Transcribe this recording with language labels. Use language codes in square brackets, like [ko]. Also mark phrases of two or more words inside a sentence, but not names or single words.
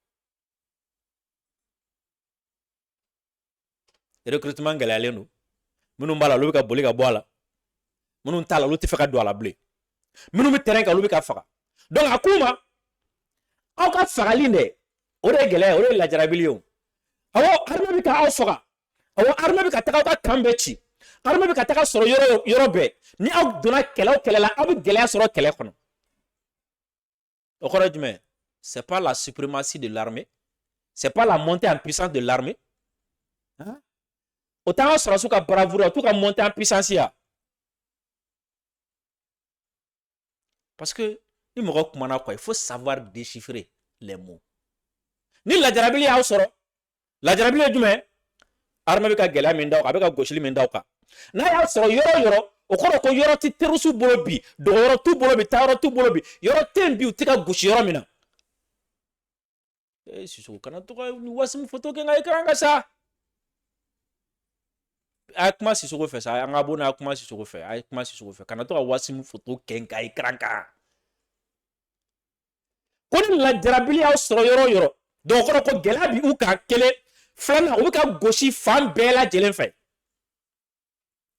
[bm] recrutement gɛlɛyalen don minnu b'a la olu bɛ ka boli ka bɔ a la minnu t'a la olu tɛ fɛ ka don a la bilen minnu bɛ terrain kan olu bɛ ka faga donc a k'u ma aw ka fagali dɛ o de ye gɛlɛya o de ye lajarabili ye o awɔ armée bɛ ka aw faga awɔ armée bɛ ka taga aw ka kan bɛɛ ci armée bɛ ka taga sɔrɔ yɔrɔ bɛɛ ni aw donna kɛlɛ o kɛlɛ la aw bɛ gɛlɛya sɔrɔ kɛlɛ kɔnɔ o kɔrɔ ye jumɛn [fr] c'est pas la suprématie de l'armée c'est pas la montée en puissance de l'armée [bm] o t'an ka sɔrɔsiw ka bravoure o t'u ka [fr] montée en puissance [bm] ya [fr] parce que [bm] ni mɔgɔ kumana quoi [fr] il faut savoir déchiffrer les mots [bm] ni lajarabili y'aw sɔrɔ lajarabili ye jumɛn armée bɛ ka gɛlɛya min d'aw kan a bɛ ka gosili min d'aw kan n'a y'a sɔrɔ yɔrɔ yɔrɔ o kɔrɔ ko yɔrɔ tɛ terroriste bolo bi dogoyɔrɔ t'u bolo bi taayɔrɔ t'u bolo bi yɔrɔ tɛ yen bi u tɛ ka gosi yɔrɔ min na Sissoko kana to ka Wasim photo kɛ n ka écran kan sa a ye kuma Sissoko fɛ sa an ka bɔ n'a ye kuma Sissoko fɛ a ye kuma Sissoko fɛ kana to ka Wasim photo kɛ n ka écran kan ko ni lajarabili y'aw sɔrɔ yɔrɔ yɔrɔ donc o kɔrɔ ko gɛlɛya bi u kan kelen filanan u bɛ ka gosi fan bɛɛ lajɛlen fɛ